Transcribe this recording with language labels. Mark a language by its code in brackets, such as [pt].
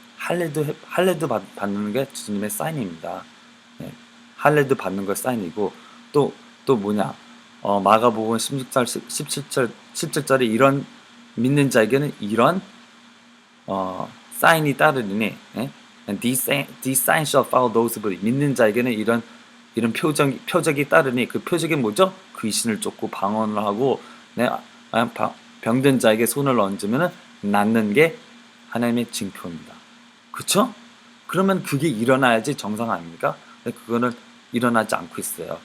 [ko] 할례도 받는 게 주님의 사인입니다. 네, 할례도 받는 거 사인이고, 또 뭐냐, 마가복음 16절 17절에 이런 믿는 자에게는 이런 사인이 따르리니, 예? [en] And these signs shall follow those who believe. [ko] 믿는 자에게는 이런 표적이 따르니, 그 표적이 뭐죠? 귀신을 쫓고 방언을 하고, 네, 병든 자에게 손을 얹으면 낫는 게 하나님의 징표입니다. 그쵸? 그러면 그게 일어나야지 정상 아닙니까? 근데 그거는 일어나지 않고 있어요.